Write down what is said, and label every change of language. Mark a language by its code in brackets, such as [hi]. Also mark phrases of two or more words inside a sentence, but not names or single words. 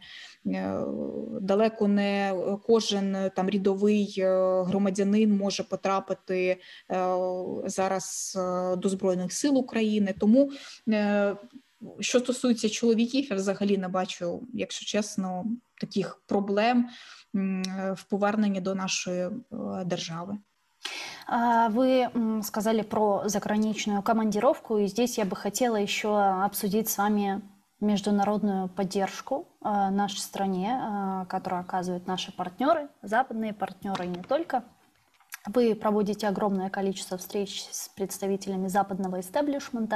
[uk] Далеко не кожен там рядовий громадянин може потрапити зараз до Збройних сил України. Тому, що стосується чоловіків, я взагалі не бачу, якщо чесно, таких проблем в поверненні до нашої держави. [ru] Вы сказали про заграничную командировку, и здесь я бы хотела еще обсудить с вами международную поддержку нашей стране, которую оказывают наши партнеры, западные партнеры и не только. Вы проводите огромное количество встреч с представителями западного истеблишмента.